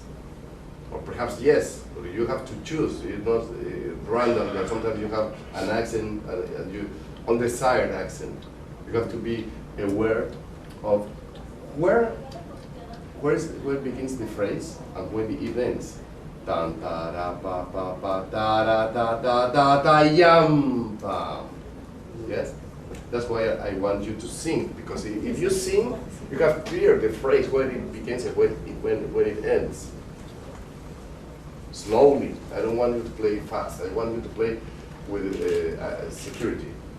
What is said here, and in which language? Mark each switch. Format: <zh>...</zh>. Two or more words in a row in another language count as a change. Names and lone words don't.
<en>Or perhaps yes, but you have to choose. It's not random that sometimes you have an accent and you, undesired accent. You have to be aware of where begins the phrase and when it ends. Tan ta ra pa pa pa ta ra ta ta ta ta yam pa. Yes, that's why I want you to sing, because if you sing, you have clear the phrase when it begins and when it ends. Slowly. I don't want you to play fast. I want you to play with security.</en>